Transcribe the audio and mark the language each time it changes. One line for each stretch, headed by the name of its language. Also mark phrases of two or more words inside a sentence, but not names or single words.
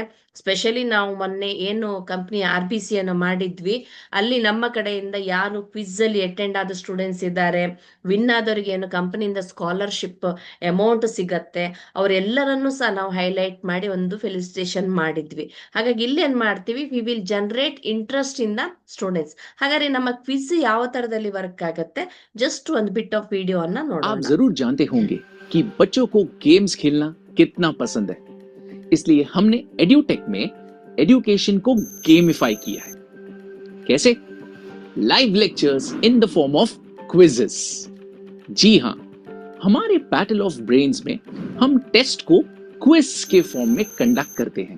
Kannada: ಸ್ಪೆಷಲಿ ನಾವು ಮೊನ್ನೆ ಏನು ಕಂಪ್ನಿ RBC ಅನ್ನು ಮಾಡಿದ್ವಿ, ಅಲ್ಲಿ ನಮ್ಮ ಕಡೆಯಿಂದ ಯಾರು ಕ್ವಿಜ್ ಅಲ್ಲಿ ಅಟೆಂಡ್ ಆದ ಸ್ಟೂಡೆಂಟ್ಸ್ ಇದ್ದಾರೆ, ವಿನ್ ಆದವರಿಗೆ ಏನು ಕಂಪನಿಯಿಂದ
English: scholarship amount
Kannada: ಸಿಗತ್ತೆ, ಅವರೆಲ್ಲರನ್ನೂ ಸಹ ನಾವು ಹೈಲೈಟ್ ಮಾಡಿ ಒಂದು ಫೆಲಿಸಿಟೇಷನ್ ಮಾಡಿದ್ವಿ. ಹಾಗಾಗಿ ಇಲ್ಲಿ ಏನ್ ಮಾಡ್ತೀವಿ,
English: we will generate interest in the students.
Kannada: ಹಾಗಾದ್ರೆ ನಮ್ಮ ಕ್ವಿಜ್ ಯಾವ ತರದಲ್ಲಿ ವರ್ಕ್ ಆಗುತ್ತೆ, ಜಸ್ಟ್ ಒಂದು
English: bit of video
Kannada: ಅನ್ನ
Hindi: आप
Kannada: ನೋಡೋಣ.
Hindi: जरूर जानते होंगे कि बच्चों को गेम्स खेलना कितना पसंद है, इसलिए हमने एड्यूटेक में एजुकेशन को गेमिफाई किया है. कैसे?
English: live lectures in the form of quizzes.
Hindi: जी हां, हमारे बैटल ऑफ ब्रेन्स में हम टेस्ट को क्विज के फॉर्म में कंडक्ट करते हैं.